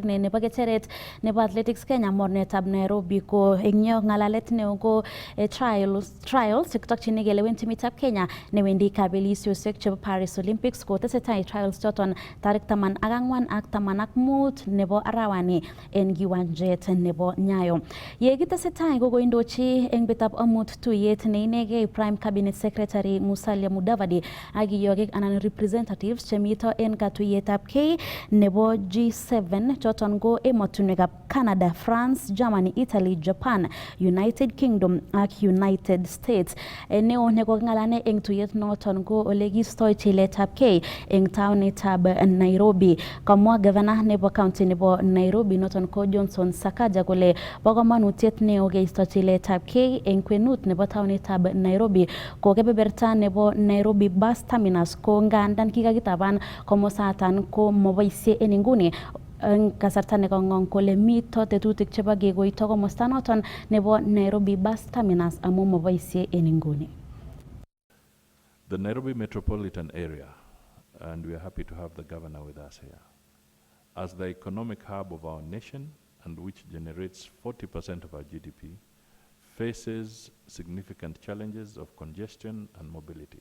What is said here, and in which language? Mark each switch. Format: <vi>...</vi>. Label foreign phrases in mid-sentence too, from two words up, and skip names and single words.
<kln>nebo kecheret nebo Athletics Kenya mornetab Nairobi ko eng yo ngalalet neo ko trials chekitokchinigei lewen timitab Kenya newendi kabelisiosiek chebo Paris Olympics ko tesetai trials choton tarik 14 ak 15 nebo arawani en kiwanjet nebo Nyayo. Ye kitesetai ko koindochi eng betab amut tuyet ne inegei Prime Cabinet Secretary Musalia Mudavadi ak yogik anan representatives chemito en katuyetab kei nebo G7 choton ko emotunwekab Canada, France, Germany, Italy, Japan, United Kingdom ak United States. Neo neko ngalane eng tuyet noton ko ole kistoi chiletab kei eng taonitab Nairobi. Kamwa governor nebo county nebo Nairobi noton ko Johnson Sakaja kole bo kamanutiet neo keisto chiletab kei eng kwenut nebo taonitab Nairobi ko kebeberta nebo Nairobi bus terminus ko ngandan kikakitaban komosatan ko moboisie en inguni eng kasarta nekang'ong kole mito tetutik chebo kekoito komosta noton nebo Nairobi bus terminus amu moboisie en inguni.</kln> <en>The Nairobi metropolitan area, and we are happy to have the governor with us here, as the economic hub of our nation and which generates 40% of our GDP, faces significant challenges of congestion and mobility.</en>